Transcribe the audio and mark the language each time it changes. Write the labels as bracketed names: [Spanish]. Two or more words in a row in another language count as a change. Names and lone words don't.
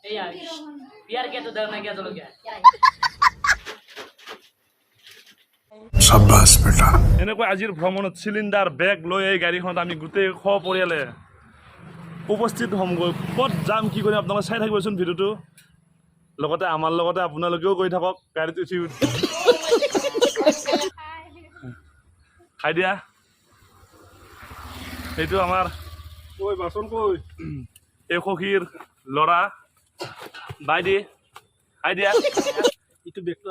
[Hindi] प्यार क्या तो डरना क्या चलो क्या शाबाश बेटा [Assamese] এনেকৈ আজিৰ ভ্ৰমণত চিলিণ্ডাৰ বেগ লৈ এই গাড়ীখনত আমি গোটেই সপৰিয়ালে উপস্থিত হ'মগৈ ক'ত যাম কি কৰিম আপোনালোকে চাই থাকিবচোন ভিডিঅ'টো লগতে আমাৰ লগতে আপোনালোকেও গৈ থাকক গাড়ীত উঠি খাই দিয়া এইটো আমাৰ কৈ বাচন কৈ এই সখীৰ ল'ৰা বাইদি খাই দিয়া এইটো বেগটো